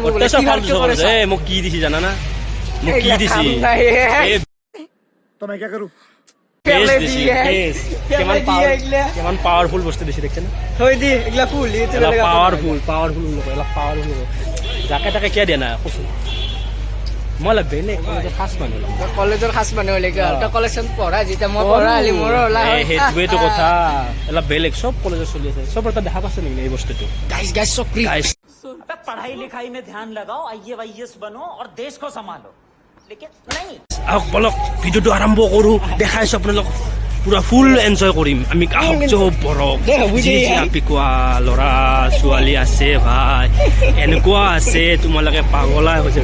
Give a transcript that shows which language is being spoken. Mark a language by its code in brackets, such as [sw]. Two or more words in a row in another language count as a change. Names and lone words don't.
[as] মোক কি দিছি জানানা, মোক কি দিছি কিমান পাৱাৰফুল বস্তু দিছে দেখিছে না, পাৱাৰফুল যাকে তাকে কিয় দিয়া নাই কৈছো মই। বেলেগ কলেজৰ সাজ মানুহ কলেজখন পঢ়া যেতিয়া মই পঢ়া সেইটোৱেটো কথা। অলপ বেলেগ চব কলেজত চলি আছে, চব এটা দেখা পাইছে নেকি এই বস্তুটো। [hi] पढ़ाई लिखाई में ध्यान लगाओ, IAS बनो और देश को संभालो, लेकिन नहीं। [as] আহক বলক ভিডিঅ'টো আৰম্ভ কৰোঁ, দেখাইছোঁ আপোনালোক পুৰা [en] full enjoy [as] কৰিম আমি। আহক চব বৰক পিকোৱা ল'ৰা ছোৱালী আছে ভাই, এনেকুৱা আছে তোমালোকে পাগলাই হৈছে।